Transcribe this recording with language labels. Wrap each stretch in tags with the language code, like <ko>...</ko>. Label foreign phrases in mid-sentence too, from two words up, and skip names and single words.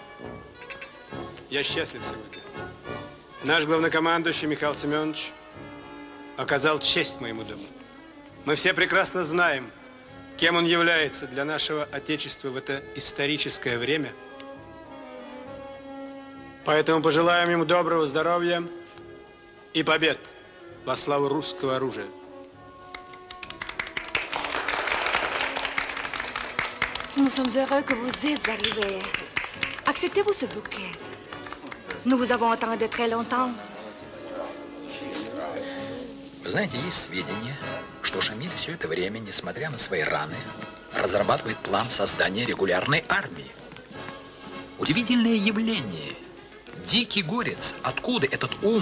<ru>я счастлив сегодня. Наш главнокомандующий Михаил Семенович оказал честь моему дому. Мы все прекрасно знаем, кем он является для нашего Отечества в это историческое время. Поэтому пожелаем ему доброго здоровья и побед во славу русского оружия.</ru> <fr>Nous sommes heureux que vous êtes arrivés. Acceptez-vous ce bouquet? Nous vous avons attendu très longtemps.</fr> <ru>Вы знаете, есть сведения, что Шамиль все это время, несмотря на свои раны, разрабатывает план создания регулярной армии. Удивительное явление. Дикий горец. Откуда этот ум?</ru>